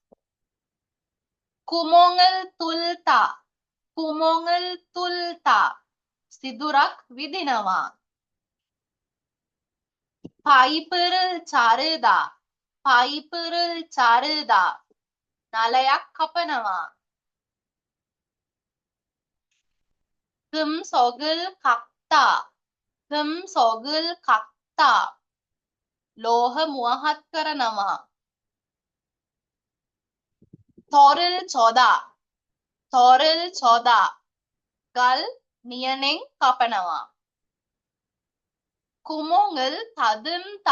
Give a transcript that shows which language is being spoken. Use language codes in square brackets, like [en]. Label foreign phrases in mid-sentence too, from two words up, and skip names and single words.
[ko] 구멍을 뚫다. 구멍을 뚫다. [si] සිදුරක් විදිනවා. [ko] 파이프를 자르다. 파이프를 자르다. [si] නලයක් කපනවා. [ko] 금속을 깎다. 금속을 깎다. [si] ලෝහ මුවහත් කරනවා. [ko] 돌을 쪼다. 돌을 쪼다. [si] ගල් නියනෙන් කපනවා. [ko] 구멍을 다듬다.